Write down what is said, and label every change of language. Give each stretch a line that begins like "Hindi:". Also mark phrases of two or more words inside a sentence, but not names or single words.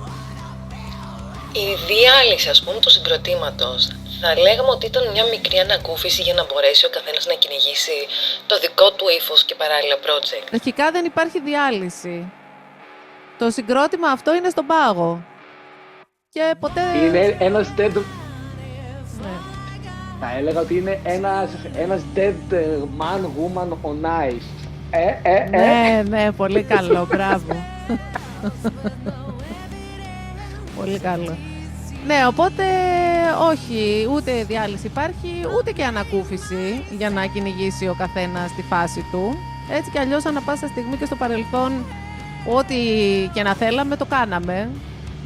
Greek: Η διάλυση, ας πούμε, του συγκροτήματος, θα λέγαμε ότι ήταν μια μικρή ανακούφιση για να μπορέσει ο καθένας να κυνηγήσει το δικό του ύφος και παράλληλα project. Αρχικά δεν υπάρχει διάλυση. Το συγκρότημα αυτό είναι στον πάγο. Και ποτέ... Είναι ένας dead... Ναι. Θα έλεγα ότι είναι ένας
English: dead man, woman on ice.
Greek: Ναι, πολύ καλό, μπράβο. Πολύ καλό. Ναι, οπότε όχι, ούτε διάλυση υπάρχει, ούτε και ανακούφιση για να κυνηγήσει ο καθένας τη φάση του. Έτσι κι αλλιώς, ανά πάσα στιγμή και στο παρελθόν, ό,τι και να θέλαμε, το κάναμε.